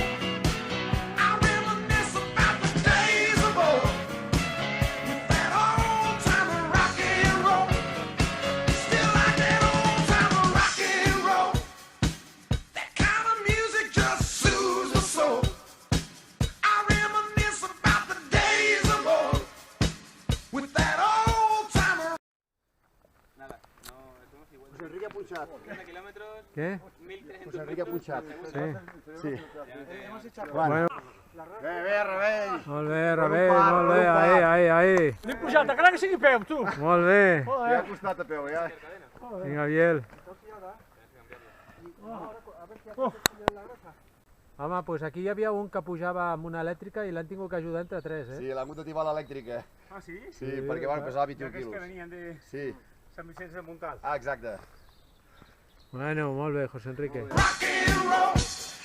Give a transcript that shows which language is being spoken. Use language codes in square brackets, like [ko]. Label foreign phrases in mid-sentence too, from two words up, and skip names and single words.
[en] I reminisce about the days of old with that old time rock and roll. Still like that old time rock and roll. That kind of music just soothes my soul. I reminisce about the days of old with that old time. [ca] José Enrique ha punxat. Què? José Enrique ha punxat. Sí. Sí. Bueno, Bé, Rebell. molt bé, Rebell, molt bé, ahí. L'he pujat, encara que sigui peu, tu! Molt bé. Ja ha costat a peu, ja. Vinga, Biel. Home, doncs aquí hi havia un que pujava amb una elèctrica i l'han tingut que ajudar entre tres, Sí, l'han hagut de tibar l'elèctrica. Ah, sí? Sí, perquè van pesar 21 Aquests que quilos. venien de Sí. Sant Vicenç de Montalt. Ah, exacte. Bueno, molt bé, José Enrique. [en] Rock and roll.